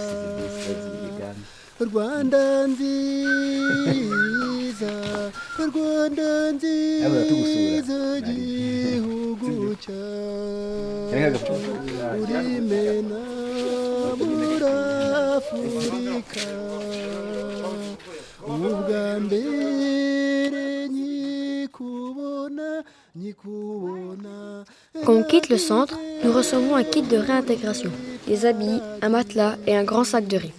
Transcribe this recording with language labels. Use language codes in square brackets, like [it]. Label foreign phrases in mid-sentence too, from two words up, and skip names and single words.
[rw] Rwanda nziza, Rwanda nziza, gihugu cyacu, urimena muri Afurika, ubwa mbere nyikubona. [fr] Quand on quitte le centre, nous recevons un kit de réintégration, des habits, un matelas et un grand sac de riz.